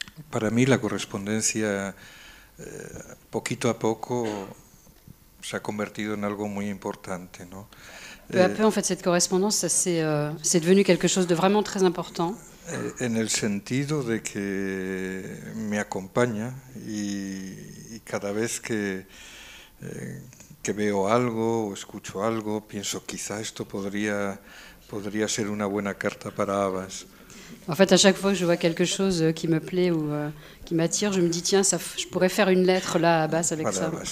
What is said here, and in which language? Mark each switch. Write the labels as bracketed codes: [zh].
[es] Para mí la correspondencia poquito a poco se ha convertido en algo muy importante, ¿no? [fr] Peu à peu, en fait, cette correspondance, c'est devenu quelque chose de vraiment très important. [es] En el sentido de que me acompaña y cada vez que veo algo o escucho algo, pienso quizá esto podría ser una buena carta para Abbas. [fr] En fait, à chaque fois que je vois quelque chose qui me plaît ou qui m'attire, je me dis tiens, je pourrais faire une lettre là à Abbas avec ça.